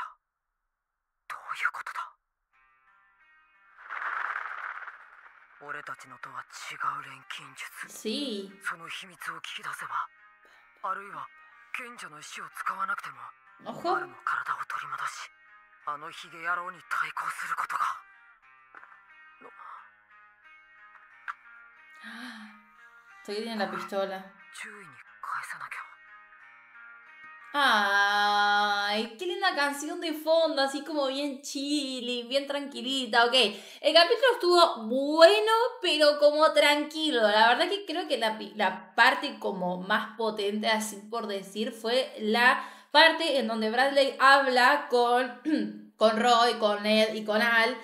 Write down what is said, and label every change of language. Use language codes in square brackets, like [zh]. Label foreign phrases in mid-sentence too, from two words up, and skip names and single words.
[ja] どういうことだ。俺たちのとは違う錬金術。 [es] Sí. [ja] その秘密を聞き出せば、あるいは賢者の石を使わなくても [es] Ojo. [ja] アルの体を取り戻し、あのヒゲ野郎に対抗することが。 [es] Estoy que tiene la pistola. [ja] 注意に返さなきゃ。 [es] Ay, qué linda canción de fondo, así como bien chilly, bien tranquilita, ok. El capítulo estuvo bueno, pero como tranquilo. La verdad que creo que la parte como más potente, así por decir, fue la parte en donde Bradley habla con Roy, con Ned y con Al.